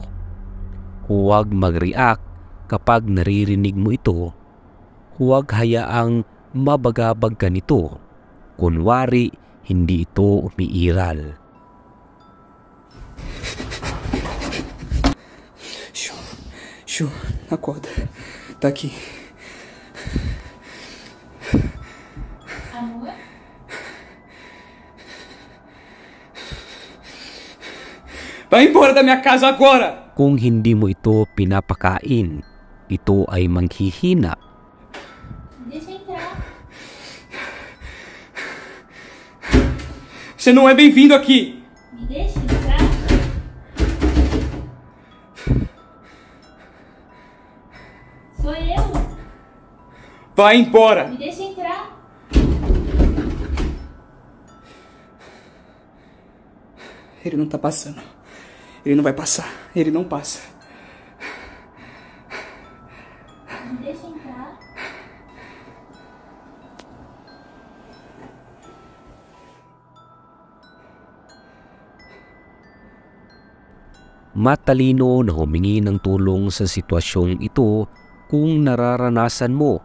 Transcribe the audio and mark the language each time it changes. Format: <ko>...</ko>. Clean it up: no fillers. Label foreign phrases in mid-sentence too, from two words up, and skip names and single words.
<tl>Huwag mag-react kapag naririnig mo ito. Huwag hayaang mabagabag ka nito. Kunwari, hindi ito umiiral.</tl> <pt>Acorda. Tá aqui. Amor? Vai embora da minha casa agora!</pt> <tl>Kung hindi mo ito pinapakain, ito ay manghihina.</tl> <pt>Deixa entrar. Você não é bem-vindo aqui! Me deixa entrar. Sou eu. Vai embora! Me deixa entrar. Ele não tá passando. Ele não vai passar. Ele não passa. Me deixa entrar.</pt> <tl>Matalino na humingi ng tulong sa sitwasyong ito kung nararanasan mo</tl>